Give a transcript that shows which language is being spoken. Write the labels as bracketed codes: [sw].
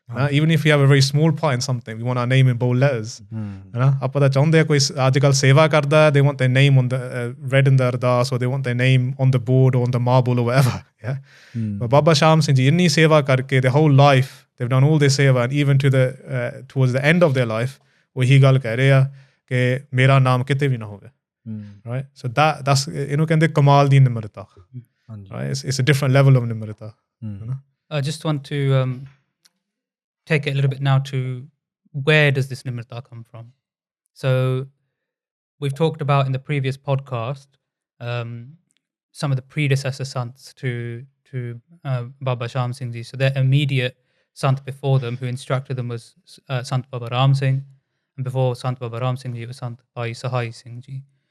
[en] Even if we have a very small part in something, we want our name in bold letters. [pa] ਆਪਾਂ ਤਾਂ ਚਾਹੁੰਦੇ ਆ ਕੋਈ ਅੱਜ ਕੱਲ੍ਹ ਸੇਵਾ ਕਰਦਾ, [en] they want their name on the read in the Ardaas, or they want their name on the board or on the marble or whatever. Yeah. But Baba Shaam Singh Ji, [pa] ਇੰਨੀ ਸੇਵਾ ਕਰਕੇ, [en] their whole life, they've done all this seva, and even towards the end of their life, [pa] ਉਹੀ ਗੱਲ ਕਹਿ ਰਹੇ ਆ ਕਿ ਮੇਰਾ ਨਾਮ ਕਿਤੇ ਵੀ ਨਾ ਹੋਵੇ. [en] Right? So that's [pa] ਇਹਨੂੰ ਕਹਿੰਦੇ ਕਮਾਲ ਦੀ ਨਿਮਰਤਾ. [en] Right? It's a different level of ਨਿਮਰਤਾ. I just want to take it a little bit now to where does this nimrata come from? So we've talked about in the previous podcast some of the predecessor sants to Baba Shaam Singh Ji. So their immediate sant before them who instructed them was Sant Baba Raam Singh, and before Sant Baba Raam Singh Ji it was Sant Bhai Singh Ji.